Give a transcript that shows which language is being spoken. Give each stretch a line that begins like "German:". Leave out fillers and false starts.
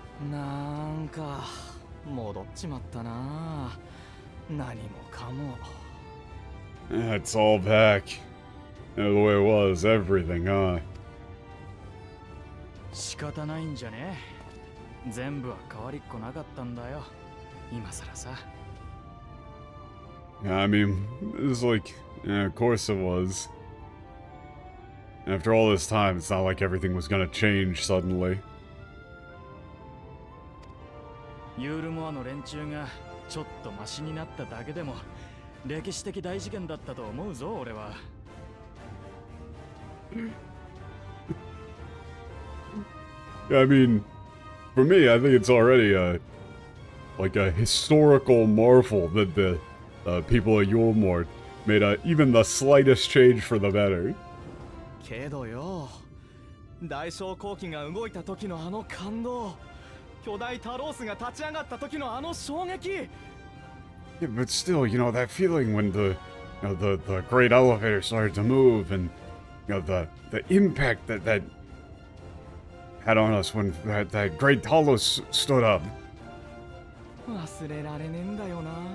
Japanese: Nanka, 戻っちまったな。何もかも。
English: It's all back. The way it was, everything, huh?
Japanese: 仕方ないんじゃね。全部は変わりっこなかったんだよ。今さらさ。
English: Yeah, I mean, it's like, yeah, of course it was. After all this time, it's not like everything was gonna change suddenly.
Japanese: ユールモアの連中がちょっとマシになっただけでも歴史的大事件だったと思うぞ、俺は。
English: I mean, for me, I think it's already like a historical marvel that the people of Yulmore made even the slightest change for the better.
Japanese: けどよ、大将後期が動いた時のあの感動、巨大タロースが立ち上がった時のあの衝撃。
English: Yeah, but still, you know, that feeling when the great elevator started to move and, you know, the impact that had on us when that great Talos stood up.
Japanese: 忘れられねえんだよな。